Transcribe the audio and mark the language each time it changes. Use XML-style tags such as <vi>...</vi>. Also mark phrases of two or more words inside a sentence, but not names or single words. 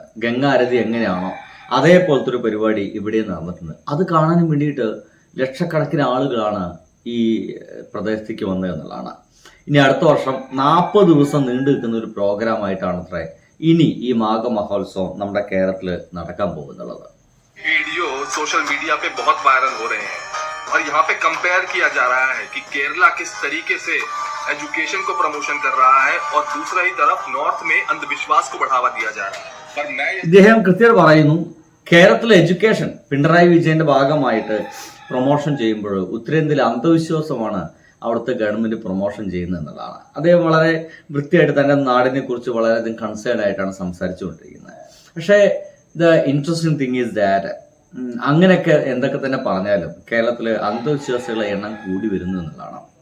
<ml>ഗംഗ ആരതി എങ്ങനെയാണോ അതേപോലത്തെ ഒരു പരിപാടി ഇവിടെ നടന്നിട്ടുണ്ട്. അത് കാണാൻ വേണ്ടിയിട്ട് ലക്ഷക്കണക്കിന് ആളുകളാണ് ഈ പ്രദേശത്തേക്ക് വന്നത് എന്നുള്ളതാണ്. ഇനി അടുത്ത വർഷം 40 ദിവസം നീണ്ടു നിൽക്കുന്ന ഒരു പ്രോഗ്രാം ആയിട്ടാണ് അത്രേ ഇനി ഈ മാഘ മഹോത്സവം നമ്മുടെ കേരളത്തിൽ നടക്കാൻ പോകുന്നുള്ളത്.</ml> <hi>वीडियो</hi> <en>social media</en> <hi>पे बहुत वायरल हो रहे हैं और यहाँ पे कंपेयर किया जा रहा है कि केरला किस तरीके से एजुकेशन को प्रमोशन कर रहा है और दूसरा ही तरफ नॉर्थ में अंधविश्वास को बढ़ावा दिया जा रहा है. पर मैं</hi> <ml>ഇദ്ദേഹം കൃത്യമായിട്ട് പറയുന്നു, കേരളത്തിലെ എഡ്യൂക്കേഷൻ പിണറായി വിജയന്റെ ഭാഗമായിട്ട് പ്രൊമോഷൻ ചെയ്യുമ്പോൾ ഉത്തരേന്ത്യയിലെ അന്ധവിശ്വാസമാണ് അവിടുത്തെ ഗവൺമെന്റ് പ്രൊമോഷൻ ചെയ്യുന്നത് എന്നുള്ളതാണ്. അദ്ദേഹം വളരെ വൃത്തിയായിട്ട് തന്റെ നാടിനെ കുറിച്ച് വളരെയധികം കൺസേൺ ആയിട്ടാണ് സംസാരിച്ചുകൊണ്ടിരിക്കുന്നത്. പക്ഷേ</ml> <en>the interesting thing is that</en> <ml>അങ്ങനെയൊക്കെ എന്തൊക്കെ തന്നെ പറഞ്ഞാലും കേരളത്തിലെ അന്ധവിശ്വാസികളുടെ എണ്ണം കൂടി വരുന്നു എന്നുള്ളതാണ്.</ml>